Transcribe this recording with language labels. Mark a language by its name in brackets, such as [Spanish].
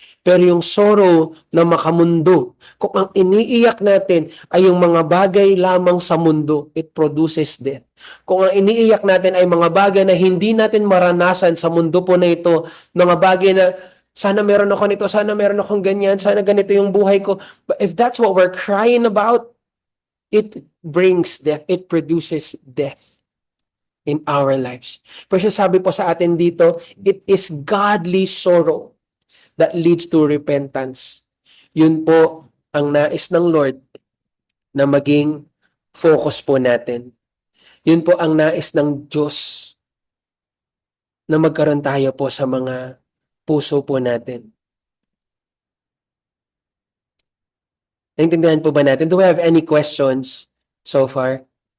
[Filipino] Pero yung sorrow na makamundo, kung ang iniiyak natin ay yung mga bagay lamang sa mundo, [English] it produces death. [Filipino] Kung ang iniiyak natin ay mga bagay na hindi natin maranasan sa mundo po na ito, mga bagay na sana meron ako nito, sana meron akong ganyan, sana ganito yung buhay ko. [English] But if that's what we're crying about, it brings death. It produces death in our lives. [Filipino] Pero sabi po sa atin dito, [English] it is godly sorrow that leads to repentance. [Filipino] Yun po ang nais ng Lord na maging focus po natin. Yun po ang nais ng Diyos na magkaroon tayo po sa mga puso po natin. Naintindihan po ba natin? [English] Do we have any questions so far?